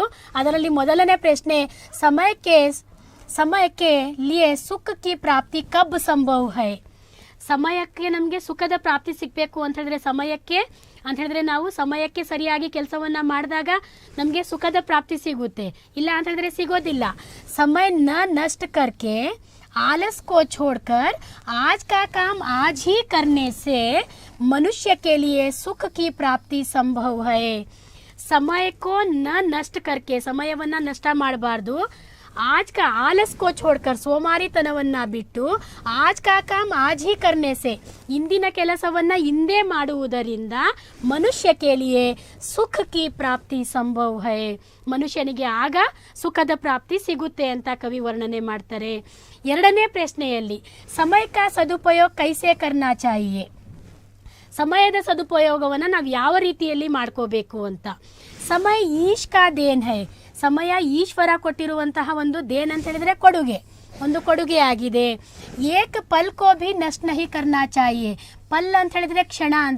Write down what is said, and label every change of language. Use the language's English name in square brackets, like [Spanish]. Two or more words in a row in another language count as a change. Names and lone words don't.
[Kannada] ಅದರಲ್ಲಿ ಮೊದಲನೇ ಪ್ರಶ್ನೆ, [Hindi] समय के लिए सुख की प्राप्ति कब संभव है. [Kannada] ಸಮಯಕ್ಕೆ ನಮಗೆ ಸುಖದ ಪ್ರಾಪ್ತಿ ಸಿಗಬೇಕು ಅಂತ ಹೇಳಿದ್ರೆ ಸಮಯಕ್ಕೆ ಅಂತ ಹೇಳಿದ್ರೆ ನಾವು ಸಮಯಕ್ಕೆ ಸರಿಯಾಗಿ ಕೆಲಸವನ್ನ ಮಾಡಿದಾಗ ನಮಗೆ ಸುಖದ ಪ್ರಾಪ್ತಿ ಸಿಗುತ್ತೆ. ಇಲ್ಲ ಅಂತ ಹೇಳಿದ್ರೆ ಸಿಗೋದಿಲ್ಲ. [Hindi] ಸಮಯ ನ ನಷ್ಟ करके आलस को छोड़कर आज का काम आज ही करने से मनुष्य के लिए सुख की प्राप्ति संभव है. समय को न नष्ट करके [Kannada] ಸಮಯವನ್ನ ನಷ್ಟ ಮಾಡಬಾರ್ದು. [Hindi] आज का आलस को छोड़कर [Kannada] ಸೋಮಾರಿತನವನ್ನ ಬಿಟ್ಟು [Hindi] आज का काम आज ही करने से [Kannada] ಇಂದಿನ ಕೆಲಸವನ್ನ ಇಂದೇ ಮಾಡುವುದರಿಂದ ಮನುಷ್ಯ [Hindi] के लिए ಸುಖ की प्राप्ति संभव है. [Kannada] ಮನುಷ್ಯನಿಗೆ ಆಗ ಸುಖದ ಪ್ರಾಪ್ತಿ ಸಿಗುತ್ತೆ ಅಂತ ಕವಿ ವರ್ಣನೆ ಮಾಡ್ತಾರೆ. ಎರಡನೇ ಪ್ರಶ್ನೆಯಲ್ಲಿ [Hindi] ಸಮಯ का सदुपयोग कैसे करना चाहिए. [Kannada] ಸಮಯದ ಸದುಪಯೋಗವನ್ನು ನಾವು ಯಾವ ರೀತಿಯಲ್ಲಿ ಮಾಡ್ಕೋಬೇಕು ಅಂತ. [Hindi] समय ईश का देन है. [Kannada] ಸಮಯ ಈಶ್ವರ ಕೊಟ್ಟಿರುವಂತಹ ಒಂದು ದೇನ್ ಅಂತ ಹೇಳಿದ್ರೆ ಕೊಡುಗೆ, ಒಂದು ಕೊಡುಗೆ ಆಗಿದೆ. [Hindi] एक पल को भी नष्ट नहीं करना चाहिए. [Kannada] ಪಲ್ ಅಂತ ಹೇಳಿದ್ರೆ ಕ್ಷಣ ಅಂತ.